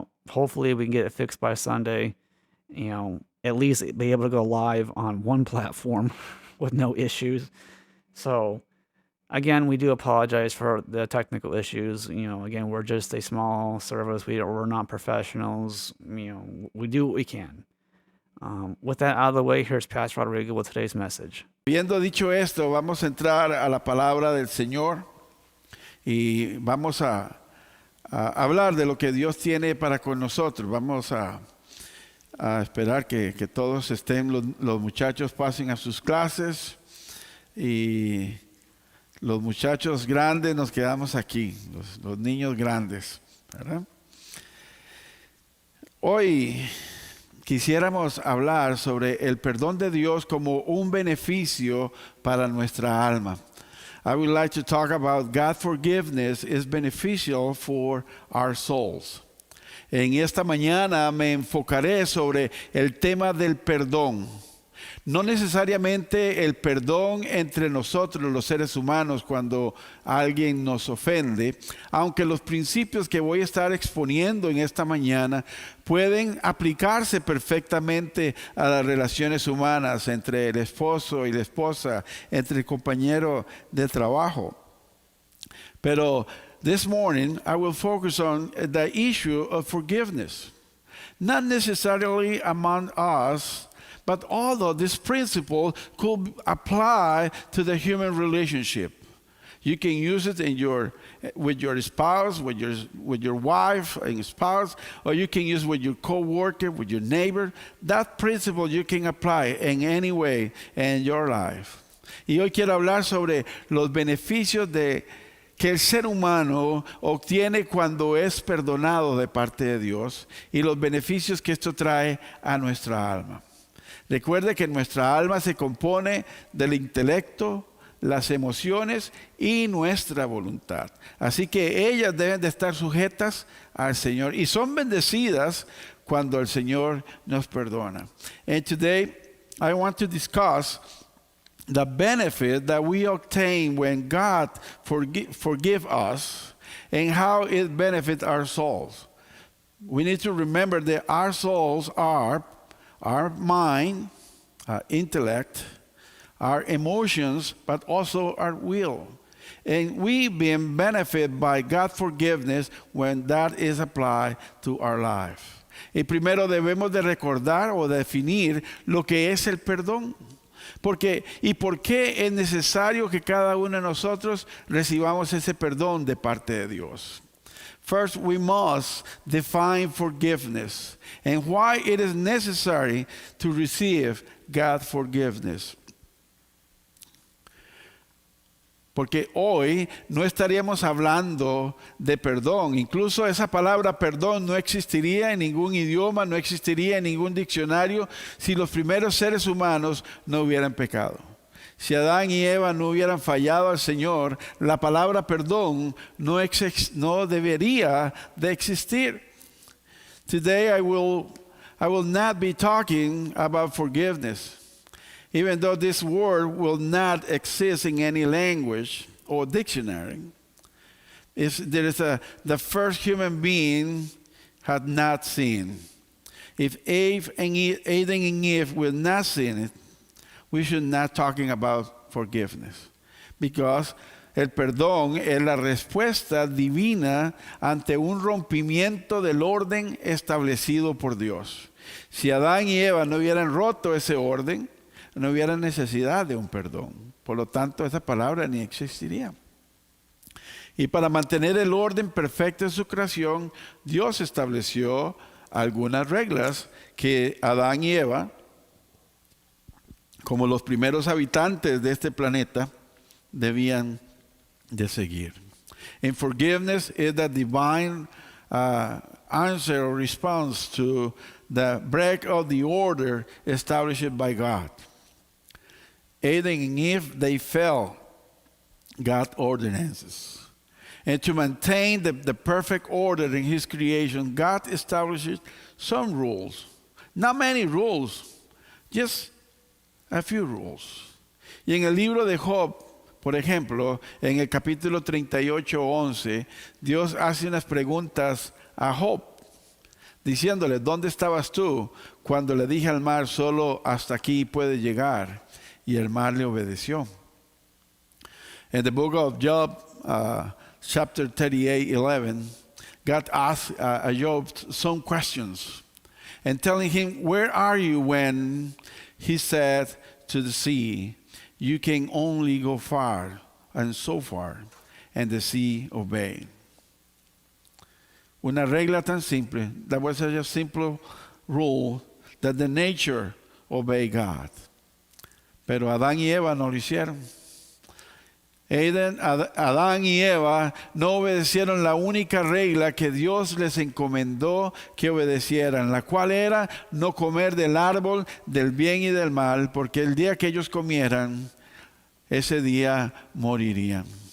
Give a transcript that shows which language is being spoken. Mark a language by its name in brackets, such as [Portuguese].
[English] Hopefully we can get it fixed by Sunday. At least be able to go live on one platform with no issues. So again, we do apologize for the technical issues. Again, we're just a small service. We're not professionals. We do what we can. With that out of the way, here's Pastor Rodrigo with today's message. [Spanish] Habiendo dicho esto, vamos a entrar a la palabra del Señor y vamos a hablar de lo que Dios tiene para con nosotros. Vamos a esperar que todos estén, los muchachos pasen a sus clases y los muchachos grandes nos quedamos aquí, los niños grandes, ¿verdad? Hoy quisiéramos hablar sobre el perdón de Dios como un beneficio para nuestra alma. [English] I would like to talk about God's forgiveness is beneficial for our souls. [Spanish] En esta mañana me enfocaré sobre el tema del perdón. No necesariamente el perdón entre nosotros los seres humanos cuando alguien nos ofende, aunque los principios que voy a estar exponiendo en esta mañana pueden aplicarse perfectamente a las relaciones humanas entre el esposo y la esposa, entre el compañero de trabajo. Pero [English] this morning I will focus on the issue of forgiveness, not necessarily among us, but although this principle could apply to the human relationship. You can use it with your spouse, with your wife and spouse, or you can use it with your co-worker, with your neighbor. That principle you can apply in any way in your life. [Spanish] Y hoy quiero hablar sobre los beneficios que el ser humano obtiene cuando es perdonado de parte de Dios y los beneficios que esto trae a nuestra alma. Recuerde que nuestra alma se compone del intelecto, las emociones y nuestra voluntad. Así que ellas deben de estar sujetas al Señor y son bendecidas cuando el Señor nos perdona. [English] And today I want to discuss the benefit that we obtain when God forgive us and how it benefits our souls. We need to remember that our souls are our mind, our intellect, our emotions, but also our will. And we being benefited by God's forgiveness when that is applied to our life. [Spanish] Y primero debemos de recordar o definir lo que es el perdón. ¿Y por qué es necesario que cada uno de nosotros recibamos ese perdón de parte de Dios? [English] First, we must define forgiveness and why it is necessary to receive God's forgiveness. [Spanish] Porque hoy no estaríamos hablando de perdón. Incluso esa palabra perdón no existiría en ningún idioma, no existiría en ningún diccionario si los primeros seres humanos no hubieran pecado. Si Adán y Eva no hubieran fallado al Señor, la palabra perdón no debería de existir. [English] Today I will not be talking about forgiveness. Even though this word will not exist in any language or dictionary, the first human being had not sinned. If Adam and Eve will not sin it, we should not talking about forgiveness. Because [Spanish] el perdón es la respuesta divina ante un rompimiento del orden establecido por Dios. Si Adán y Eva no hubieran roto ese orden, no hubiera necesidad de un perdón. Por lo tanto, esa palabra ni existiría. Y para mantener el orden perfecto en su creación, Dios estableció algunas reglas que Adán y Eva, como los primeros habitantes de este planeta, debían de seguir. [English] And forgiveness is the divine answer or response to the break of the order established by God. Adam and Eve, they fell God's ordinances. And to maintain the perfect order in His creation, God establishes some rules. Not many rules, just a few rules. [Spanish] Y en el libro de Job, por ejemplo, en el capítulo 38:11, Dios hace unas preguntas a Job, diciéndole, ¿dónde estabas tú cuando le dije al mar, solo hasta aquí puede llegar? Y el mar le obedeció. [English] In the book of Job, chapter 38:11, God asked Job some questions and telling him, where are you when he said to the sea, you can only go far and so far, and the sea obeyed. [Spanish] Una regla tan simple, [English] that was a simple rule that the nature obey God. [Spanish] Pero Adán y Eva no lo hicieron. Adán y Eva no obedecieron la única regla que Dios les encomendó que obedecieran, la cual era no comer del árbol del bien y del mal, porque el día que ellos comieran, ese día morirían.